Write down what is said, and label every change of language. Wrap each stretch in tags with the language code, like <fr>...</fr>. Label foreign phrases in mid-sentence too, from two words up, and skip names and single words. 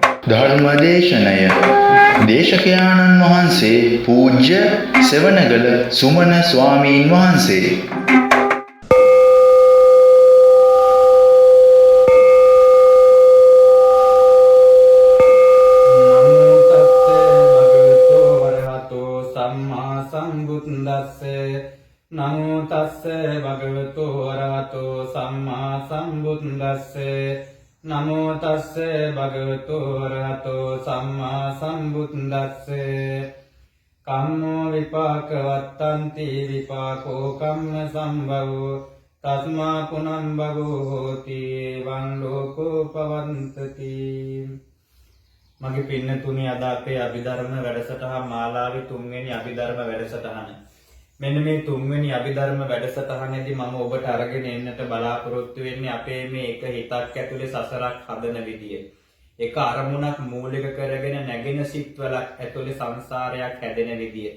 <si>ධර්මදේශනය දේශකයාණන් වහන්සේ පූජ්‍ය සෙවණගල සුමන ස්වාමීන් වහන්සේ.</si> <pi>නමෝ තස්ස භගවතු වරහතෝ සම්මා සම්බුද්දස්ස නමෝ තස්ස භගවතු වරහතෝ සම්මා සම්බුද්දස්ස කම්මෝ විපාක වත්තන්ති විපාකෝ කම්ම සම්භවෝ තස්මා පුනං භවෝ හෝති එවං ලෝකෝ පවන්තති.</pi> <si>මගේ පින්නතුනි, අද අපේ අභිධර්ම වැඩසටහන මාලාවේ 3 වෙනි අභිධර්ම වැඩසටහන. මෙන්න මේ 3 වෙනි අභිධර්ම වැඩසටහනේදී මම ඔබට අරගෙන එන්නට බලාපොරොත්තු වෙන්නේ අපේ මේ එක හිතක් ඇතුලේ සසරක් හදන විදිය. එක අරමුණක් මූලික කරගෙන නැගෙන සිත්වලක් ඇතුලේ සංසාරයක් හැදෙන විදිය.</si>